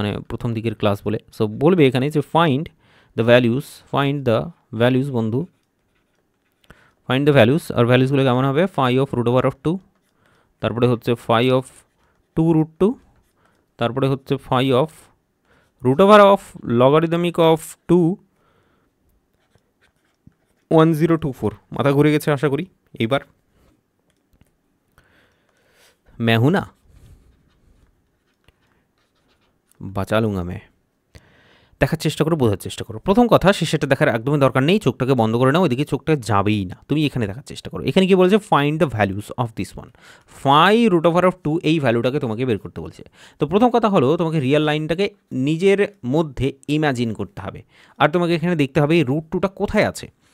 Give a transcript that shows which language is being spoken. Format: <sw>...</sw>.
<bn>প্রথম দিকের ক্লাস বলে সো বলবে এখানে যে</bn> <en>find the values</en> <bn>বন্ধু, ফাইন্ড দ্য ভ্যালিউস, আর ভ্যালিউসগুলো কেমন হবে, phi of root over of 2, তারপরে হচ্ছে ফাই অফ 2√2, তারপরে হচ্ছে phi of root over of logarithmic of 2 1024। মাথা ঘুরে গেছে আশা করি। এইবার</bn> <hi>मैं हूं ना, बचा लूँगा मैं।</hi> <bn>দেখার চেষ্টা করো, বোঝার চেষ্টা করো। প্রথম কথা, সে সেটা দেখার একদমই দরকার নেই, চোখটাকে বন্ধ করে নাও, ওইদিকে চোখটা যাবেই না, তুমি এখানে দেখার চেষ্টা করো। এখানে কি বলছে,</bn> <en>find the values of this one,</en> <bn>5√2, এই ভ্যালুটাকে তোমাকে বের করতে বলছে। তো প্রথম কথা হলো, তোমাকে রিয়েল লাইনটাকে নিজের মধ্যে ইমাজিন করতে হবে, আর তোমাকে এখানে দেখতে হবে এই √2টা কোথায় আছে।</bn>